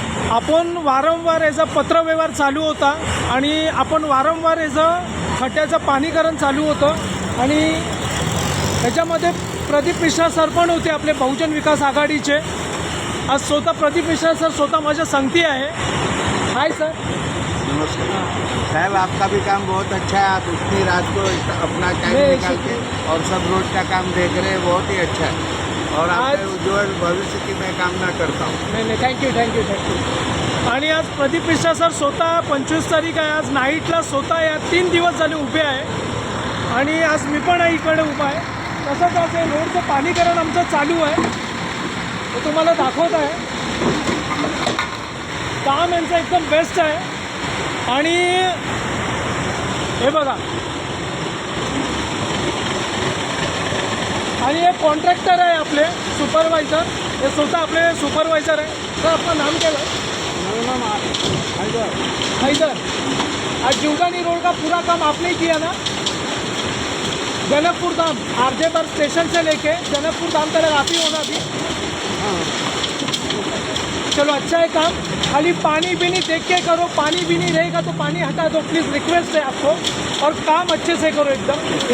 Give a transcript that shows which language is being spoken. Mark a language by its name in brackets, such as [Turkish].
[Marathi] आपण वारंवार याचा पत्रव्यवहार चालू होता आणि आपण वारंवार याचं खड्ड्याचं पाणीकरण चालू होतं आणि त्याच्यामध्ये प्रदीप मिश्रा सर पण होते आपले बहुजन विकास आघाडीचे। आज स्वतः प्रदीप मिश्रा सर स्वतः माझ्या संगती आहे। [English] Hi sir. [Hindi] नमस्कार साहब, आपका भी काम बहुत अच्छा है। आप इतनी रात को अपना टाइम निकाल के और सब रोड का काम देख रहे हैं, बहुत ही अच्छा है और आपके उज्ज्वल भविष्य की मैं कामना करता हूँ। नहीं थँक्यू। [Marathi] आणि आज प्रदीप मिश्रा सर स्वतः 25 तारीख आहे, आज नाईटला स्वतः या 3 दिवस झाले उभे आहे आणि आज मी पण इकडे उभा आहे। तसंच आज हे रोडचं पाणीकरण आमचं चालू आहे, ते तुम्हाला दाखवत आहे। काम यांचं एकदम बेस्ट आहे आणि हे बघा, आणि हे कॉन्ट्रॅक्टर आहे आपले सुपरवाइज़र, हे स्वतः आपले सुपरवाइज़र है। [Hindi] सर अपना नाम क्या है? मेरा नाम हैदर। आज जीवदानी रोड का पूरा काम आपने ही किया ना? जनकपुर धाम आरजे पर स्टेशन से लेके जनकपुर धाम तक आप ही होना अभी? चलो अच्छा है काम। खाली पानी भी नहीं देख के करो, पानी भी नहीं रहेगा तो पानी हटा दो प्लीज़, रिक्वेस्ट है आपको। और काम अच्छे से करो एकदम।